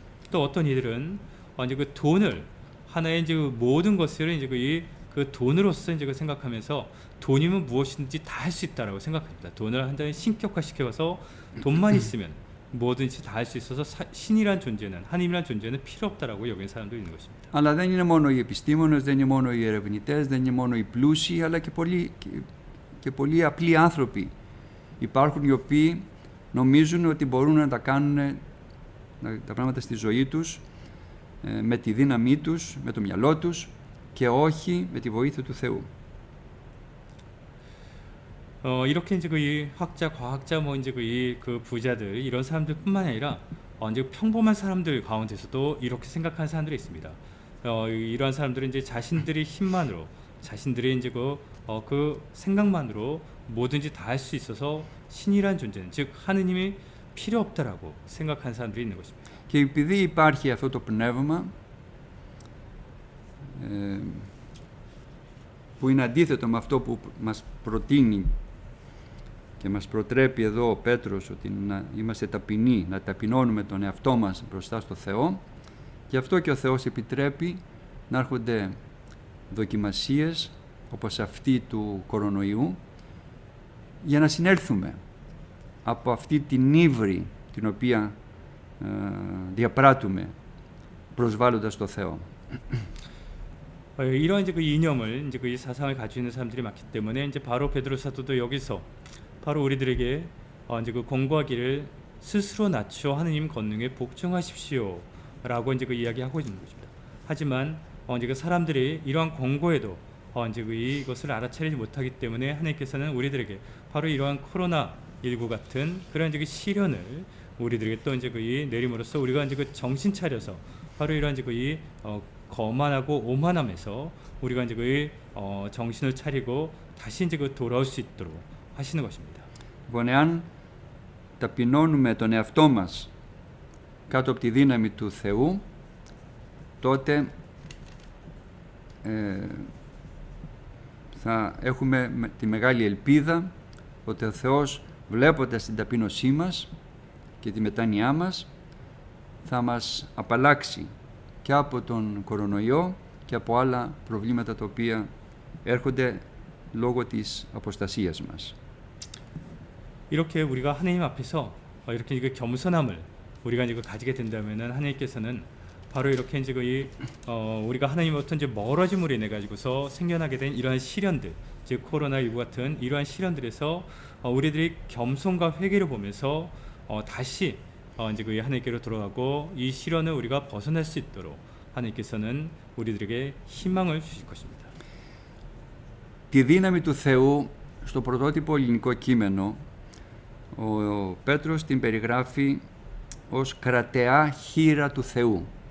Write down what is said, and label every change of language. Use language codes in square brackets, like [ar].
[ko] 또 어떤 이들은 이제 돈을 하나의 이제 모든 것을 이제 그 돈으로서 이제 그 생각하면서 돈이면 무엇이든지 다 할 수 있다라고 생각합니다. 돈을 한다면 신격화시켜서 돈만 있으면 뭐든지 다 할 수 있어서 신이란 존재는, 하나님이란 존재는 필요 없다라고 여기는 사람도 있는 것입니다. [el] Αλλά δεν είναι μόνο οι επιστήμονες, δεν είναι μόνο οι ερευνητές, δεν είναι μόνο οι πλούσιοι, αλλά και πολλοί απλοί άνθρωποι υπάρχουν οι οποίοι νομίζουν ότι μπορούν να τα κάνουν τα πράγματα στη ζωή τους με τη δύναμή τους, με το μυαλό τους και όχι με τη βοήθεια του Θεού. [ko] 이렇게 이제 이 학자, 과학자, 뭐 이제 그 부자들 이런 사람들뿐만 아니라 이제 평범한 사람들 가운데서도 이렇게 생각하는 사람들이 있습니다. 이러한 사람들은 이제 자신들의 힘만으로, 자신들의 이제 그 생각만으로 뭐든지 다 할 수 있어서 신이란 존재는, 즉 하느님이 필요 없다라고 생각하는 사람들이 있는 것입니다. [el] Και επειδή υπάρχει αυτό το πνεύμα που είναι αντίθετο με αυτό που μας προτείνει και μας προτρέπει εδώ ο Πέτρος, ότι να είμαστε ταπεινοί, να ταπεινώνουμε τον εαυτό μας μπροστά στο Θεό, γι' αυτό και ο Θεός επιτρέπει να έρχονται δοκιμασίες όπως αυτή του κορονοϊού για να συνέλθουμε από αυτή την ύβρι την οποία διαπράττουμε προσβάλλοντας το Θεό. [ko] 이러한 이제 그 이념을, 이제 그 사상을 가지고 있는 사람들이 많기 때문에 이제 바로 베드로 사도도 여기서 바로 우리들에게 이제 그 권고하기를 스스로 낮추어 하느님 권능에 복종하십시오라고 이제 그 이야기하고 있는 것입니다. 하지만 이제 그 사람들이 이러한 권고에도 이제 그 이것을 알아차리지 못하기 때문에 하나님께서는 우리들에게 바로 이러한 코로나 19 같은 그런 이제 그 시련을 우리들에게 또 이제 그 내림으로써 우리가 이제 그 정신 차려서 바로 이러한 이제 그 거만하고 오만함에서 우리가 이제 그 정신을 차리고 다시 이제 그 돌아올 수 있도록 하시는 것입니다. [el] Λοιπόν, εάν ταπεινώνουμε τον εαυτό μας κάτω από τη δύναμη του Θεού, τότε θα έχουμε τη μεγάλη ελπίδα ότι ο Θεός, βλέποντας την ταπείνωσή μας και τη μετάνοιά μας, θα μας απαλλάξει και από τον κορονοϊό και από άλλα προβλήματα τα οποία έρχονται λόγω της αποστασίας μας. [ko] 이렇게 우리가 하나님 앞에서 이렇게 이거 겸손함을 우리가 이제 가지게 된다면은 하나님께서는 바로 이렇게 이제 우리가 하나님으로부터 이제 멀어짐으로 인해 가지고서 생겨나게 된 이러한 시련들, 즉 코로나 19 같은 이러한 시련들에서 우리들이 겸손과 회개를 보면서 다시 이제 그 하나님께로 돌아가고 이 시련을 우리가 벗어날 수 있도록 하나님께서는 우리들에게 희망을 주실 것입니다. [el] Τη δύναμη του Θεού στο πρωτότυπο ελληνικό κείμενο ο Πέτρος την περιγράφει ως κρατεά χείρα του Θεού.